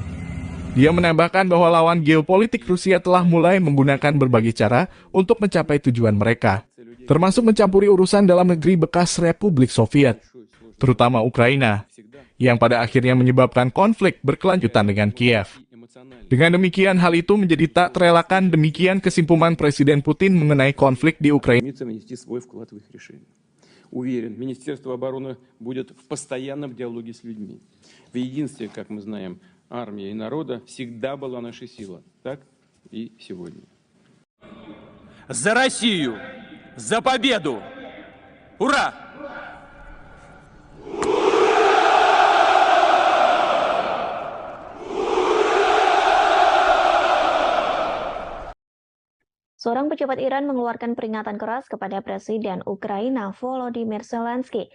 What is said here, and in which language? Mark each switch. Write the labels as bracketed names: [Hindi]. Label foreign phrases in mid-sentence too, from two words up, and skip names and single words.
[Indonesian] Dia menambahkan bahwa lawan geopolitik Rusia telah mulai menggunakan berbagai cara untuk mencapai tujuan mereka, termasuk mencampuri urusan dalam negeri bekas Republik Soviet, terutama Ukraina, yang pada akhirnya menyebabkan konflik berkelanjutan dengan Kiev. Dengan demikian, hal itu menjadi tak terelakkan. Demikian kesimpulan Presiden Putin mengenai konflik di Ukraina. [Russian] Уверен, Министерство обороны будет в постоянном диалоге с людьми. В единстве, как мы знаем, армия и народа всегда была наша сила. Так и сегодня. За Россию! За победу! Ура! [Indonesian] Seorang pejabat Iran mengeluarkan peringatan keras kepada Presiden Ukraina Volodymyr Zelensky.